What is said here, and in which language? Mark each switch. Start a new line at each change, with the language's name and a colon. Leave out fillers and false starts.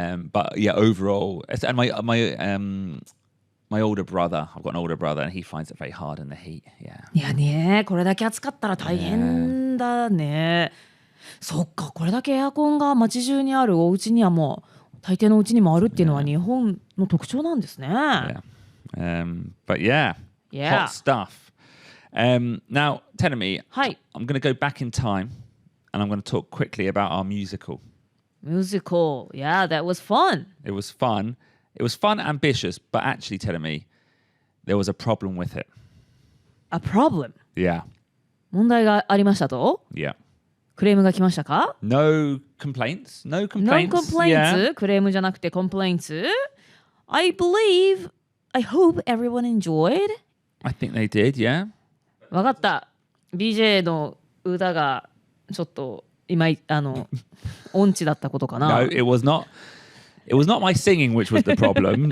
English: But yeah, overall, and my older brother, I've got an older brother, and he finds it very hard in the heat. Yeah.
Japanese: いやねこれだけ暑かったら大変だね。そっかこれだけエアコンが街中にあるお家にはもう大抵のお家にもあるっていうのは日本の特徴なんですね。
English: Yeah. But yeah, Yeah. hot stuff. Now, Tenemi,
Japanese: はい。
English: I'm going to go back in time, and I'm going to talk quickly about our musical. Musical. Yeah, that was fun. It was fun. It was fun, ambitious, but actually, Tenemi, there was a problem with it. A problem. Yeah.
Japanese: 問題がありましたと
English: Yeah.
Japanese: クレームが来ましたか
English: No complaints. No No complaints. complaints. Yeah.
Japanese: クレームじゃなくて complaints.
English: I hope everyone enjoyed. I think they did, yeah.
Japanese: わかった。 BJ の歌がちょっと今音痴だったことかな。
English: No, it was not. It was not my singing which was the problem.